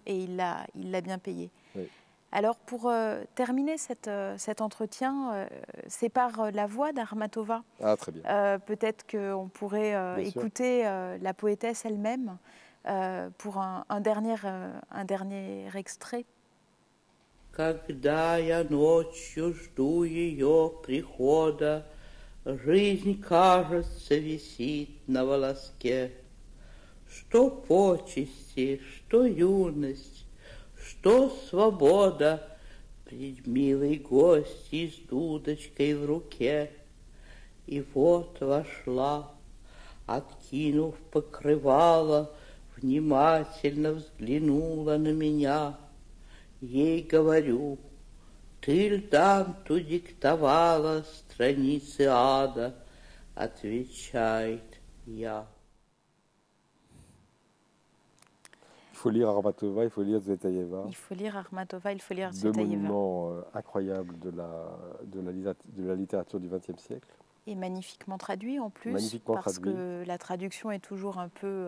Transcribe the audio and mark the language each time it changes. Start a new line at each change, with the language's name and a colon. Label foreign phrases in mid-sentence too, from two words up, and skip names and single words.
French: Et il l'a bien payé. Oui. Alors, pour terminer cet entretien, c'est par la voix d'Armatova. Ah, très bien. Peut-être qu'on pourrait écouter la poétesse elle-même pour un dernier extrait.
Russian: Когда я ночью жду ее прихода, жизнь, кажется, висит на волоске. Что почести, что юность, что свобода, пред милой гостьей с дудочкой в руке. И вот вошла, откинув покрывало, внимательно взглянула на меня. Ей говорю, ты ль Данту диктовала страницы ада? Отвечает я.
French: Il faut lire Armatova, il faut lire Tsvetaeva. Il faut lire Armatova, il faut lire Tsvetaeva. Deux monuments incroyables de la littérature du XXe siècle. Et magnifiquement traduit en plus, parce que la traduction est toujours un peu...